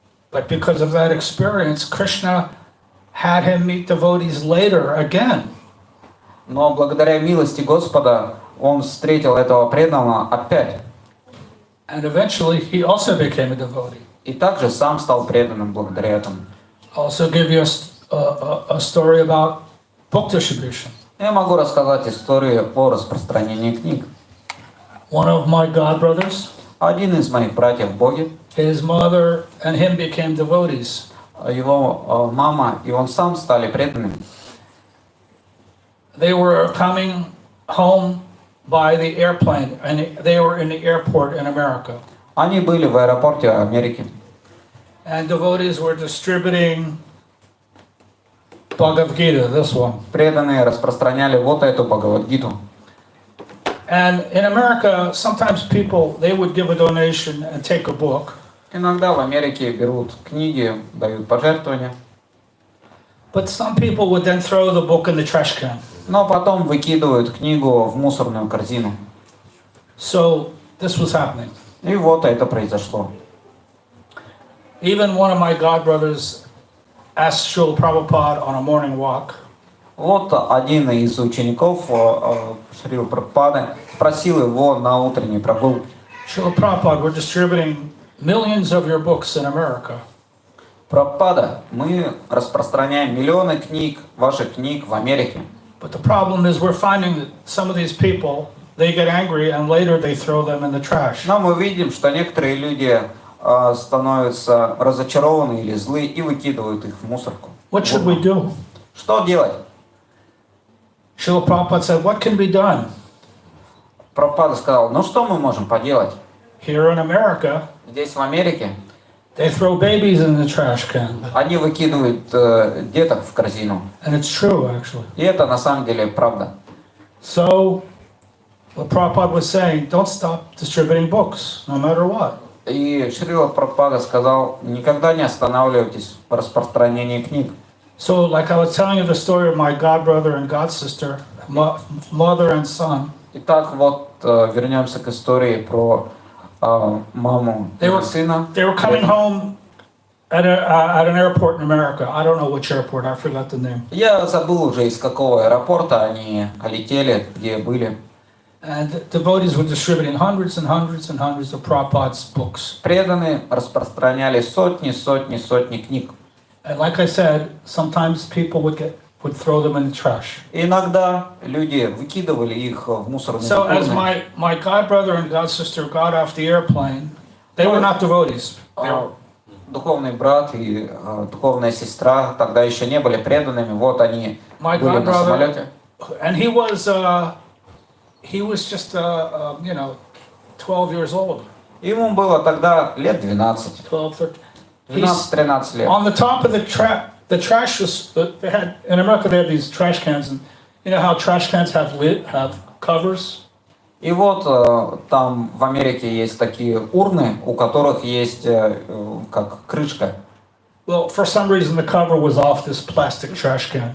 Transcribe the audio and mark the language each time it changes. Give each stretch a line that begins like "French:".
English: But because of that experience, Krishna had him meet devotees later again.
Russian: Но благодаря милости Господа он встретил этого преданного опять.
English: And eventually he also became a devotee.
Russian: И также сам стал преданным благодаря этому.
English: I'll also give you a story about book distribution.
Russian: Я могу рассказать историю о распространении книг.
English: One of my godbrothers,
Russian: Один из моих братьев в Боге,
English: his mother and him became devotees.
Russian: его мама и он сам стали преданными.
English: They were coming home by the airplane, and they were in the airport in America.
Russian: Они были в аэропорте Америки.
English: And devotees were distributing Bhagavad Gita, this one.
Russian: Преданные распространяли вот эту Бхагавад-гиту.
English: And in America, sometimes people, they would give a donation and take a book.
Russian: Иногда в Америке берут книги, дают пожертвования,
English: But some people would then throw the book in the trash can.
Russian: но потом выкидывают книгу в мусорную корзину.
English: So this was happening.
Russian: И вот это произошло.
English: Even one of my godbrothers asked Srila Prabhupada on a morning walk,
Russian: Вот один из учеников Шрилы Прабхупады спросил его на утренней прогулке:
English: Srila Prabhupada, we're distributing millions of your books in America.
Russian: Прабхупада, мы распространяем миллионы книг, ваших книг в Америке.
English: But the problem is we're finding that some of these people, they get angry and later they throw them in the trash.
Russian: Но мы видим, что некоторые люди становятся разочарованы или злы и выкидывают их в мусорку.
English: What should we do?
Russian: Что делать?
English: Srila Prabhupada said, what can be done?
Russian: Прабхупада сказал: ну что мы можем поделать?
English: Here in America,
Russian: Здесь в Америке
English: they throw babies in the trash can.
Russian: они выкидывают деток в корзину.
English: And it's true, actually.
Russian: И это на самом деле правда.
English: So, what Prabhupada was saying, don't stop distributing books, no matter what.
Russian: И Шрила Прабхупада сказал: никогда не останавливайтесь в распространении книг.
English: So, like I was telling you the story of my godbrother and godsister, mother and son.
Russian: Итак, вот вернемся к истории про маму и сына.
English: They were coming home at an airport in America. I don't know which airport, I forgot the name.
Russian: Я забыл уже, из какого аэропорта они летели, где были.
English: And devotees were distributing hundreds and hundreds and hundreds of Prabhupada's books.
Russian: Преданные распространяли сотни книг.
English: And like I said, sometimes people would throw them in the trash.
Russian: Иногда люди выкидывали их в мусорные
English: So as
Russian: урны.
English: my godbrother and godsister got off the airplane, they were not devotees. They were,
Russian: Духовный брат и духовная сестра тогда еще не были преданными. Вот они
English: my
Russian: были на самолете.
English: godbrother, and he was just 12 years old.
Russian: Ему было тогда лет 12.
English: 12, 13.
Russian: 12-13 лет.
English: On the top of the trash was, they had, in America they have these trash cans, and you know how trash cans have covers?
Russian: И вот там в Америке есть такие урны, у которых есть как крышка.
English: Well, for some reason the cover was off this plastic trash can.